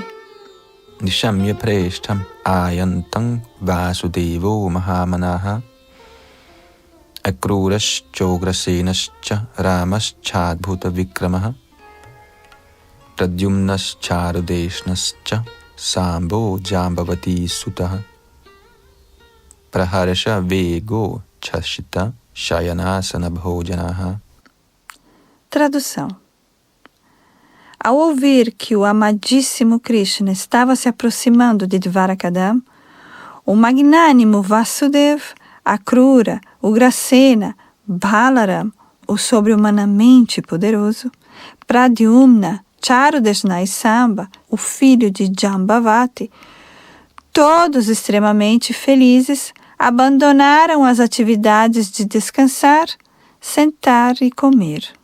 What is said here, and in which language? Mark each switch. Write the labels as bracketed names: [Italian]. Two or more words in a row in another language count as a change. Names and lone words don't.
[Sanskrit] निशम्य प्रेष्ठम् आयान्तं वसुदेवो महामनाः अक्रूरश्चोग्रसेनश्च रामश्चाद्भुत विक्रमः प्रद्युम्नश्चारुदेष्णश्च साम्बो जाम्बवती सुतः प्रहर्ष वेगो च्छशित शयनासन भोजनाः. [Portuguese] Tradução. Ao ouvir que o amadíssimo Krishna estava se aproximando de Dvarakadam, o magnânimo Vasudeva, Akrura, Ugrasena, Balaram, o sobre-humanamente poderoso, Pradyumna, Charudeshna e Samba, o filho de Jambavati, todos extremamente felizes, abandonaram as atividades de descansar, sentar e comer.